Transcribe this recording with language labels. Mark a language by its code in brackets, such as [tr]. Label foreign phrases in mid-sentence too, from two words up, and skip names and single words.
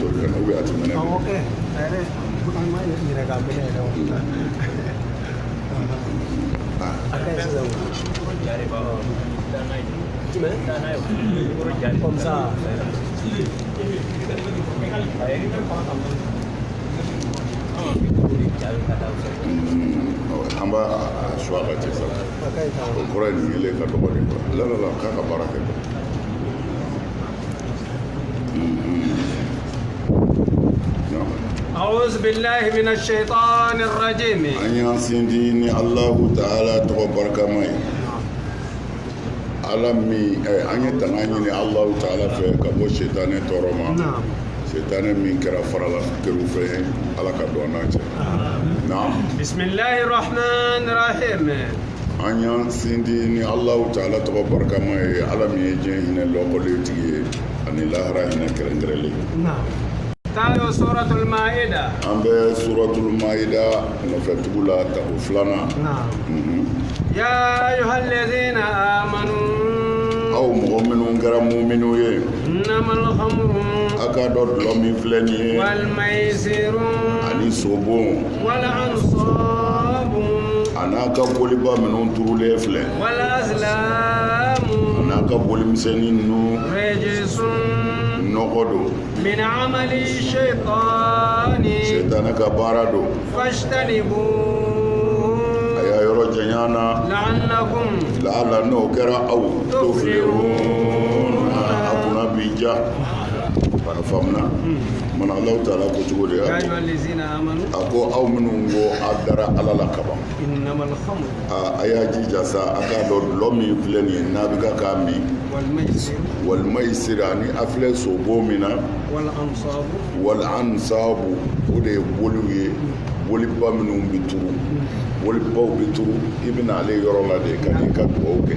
[bm] ka na a tɛmɛnɛ ok ɛrɛ an ma yɛrɛ ka minɛ yɛrɛ a ka ɲi sisan [fr] comme ça [bm] an b'a suwa ka cɛ sa o kɔrɔ ye nin yelen ka dɔgɔ [fr] de quoi [bm] la k'a ka baara kɛ [ar] أعوذ بالله من الشيطان الرجيم [bm] an y'an sinji ni Allahu Ta'ala tɔgɔ barikama ye ala min an ye tanga ɲini Allahu Ta'ala fɛ ka bɔ seitanɛ tɔɔrɔ ma seitanɛ min kɛra farala teriw fɛ ala ka don an n'a cɛ naam [ar] بسم الله الرحمن الرحيم [bm] an y'an sinji ni Allahu Ta'ala tɔgɔ barikama ye ala min ye diɲɛ hinɛ lɔkɔlen tigi ye ani lahara hinɛ kɛrɛnkɛrɛnlen [ar] تالو سورة المائدة [bm] an bɛ suratul maida nɔfɛtugu la tako filanan [ar] يا أيها الذين آمنوا [bm] aw mɔgɔ minnu kɛra muminu ye [ar] إنما الخمر [bm] a k'a dɔn dulɔ min filɛ nin ye [ar] والميسر [bm] ani sobon [ar] والأنصاب [bm] a n'a ka boliba minnu turulen filɛ [ar] والأزلام [bm] a n'a ka bolimisɛnnin ninnu [ar] رجس [bm] nɔgɔ don [ar] من عمل الشيطان [bm] seitanɛ ka baara don [ar] فاجتنبوه [bm] a y'a yɔrɔ janya na [ar] لعلكم [bm] laala n'o kɛra aw tuflihun a kunna bi ja a faamuna mana Allahu Ta'ala ko cogo de [ar] يا ya أيها الذين آمنوا [bm] a ko aw minnu ko a dara ala la kaban [ar] إنما الخمر [bm] a y'a jija sa a k'a dɔn dulɔ min filɛ nin ye n'a bɛ ka k'a min [ar] والميسر [bm] والميسر ani a filɛ sobo min na [ar] والأنصاب [bm] والأنصاب o de ye boliw ye boliba minnu bɛ turu bolibaw bɛ turu i bɛna ale yɔrɔ la de ka n'i ka dugawu kɛ